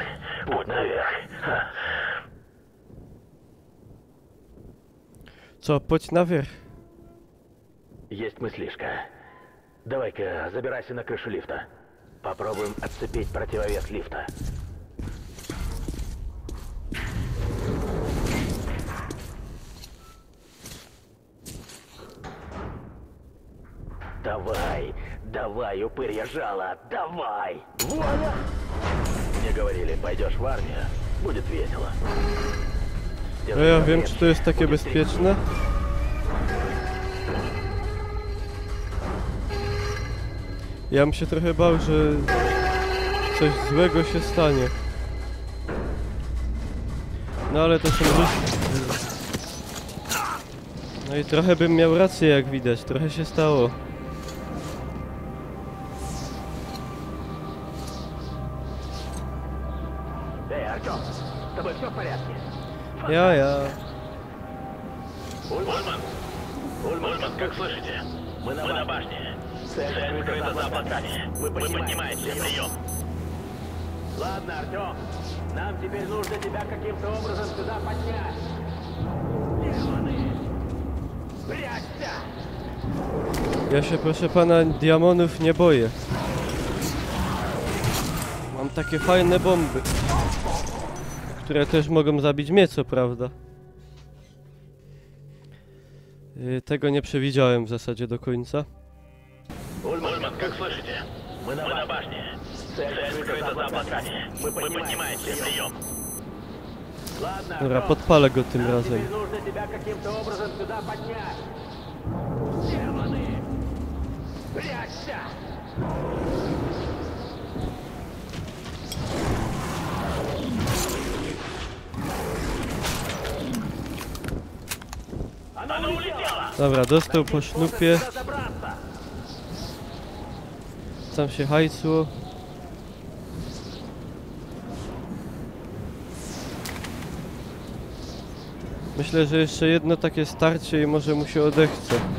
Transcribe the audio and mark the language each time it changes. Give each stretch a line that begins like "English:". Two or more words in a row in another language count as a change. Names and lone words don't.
Russian: Путь наверх. Ха.
Polish: Co, chodź na wierzch.
Russian: Есть мыслишка. Давай-ка забирайся на крышу лифта. Попробуем отцепить противовес лифта. Давай, давай, упырья жало, давай! Вуаля! Мне говорили, пойдешь в армию, будет весело.
Polish: No ja wiem, czy to jest takie bezpieczne. Ja bym się trochę bał, że coś złego się stanie. No ale to są ryski. No i trochę bym miał rację, jak widać. Trochę się stało.
Russian: Эй, Артём, с тобой все в порядке?
Polish: Ja.
Russian: Ульман, как слышите? Мы на башне. Цель скрыта за облаками. Мы поднимаемся, прием. Ладно, Артём, нам теперь нужно тебя каким-то образом сюда поднять. Демоны! Прячься!
Polish: Ja się, proszę pana, diamonów nie boję. Mam takie fajne bomby, które też mogą zabić mnie, co prawda. Tego nie przewidziałem w zasadzie do końca.
Russian: Ульман, как слышите? Мы на башне. Цель скрыта за облаками. Мы поднимаемся, прием. Ладно,
Polish: Dobra, podpalę go tym
Russian: нам
Polish: razem.
Russian: теперь нужно тебя каким-то образом сюда поднять. Демоны! Прячься! Она улетела!
Polish: Dobra, dostał po sznupie.
Russian: Разобраться!
Polish: Tam się hajcło. Myślę, że jeszcze jedno takie starcie i może mu się odechce.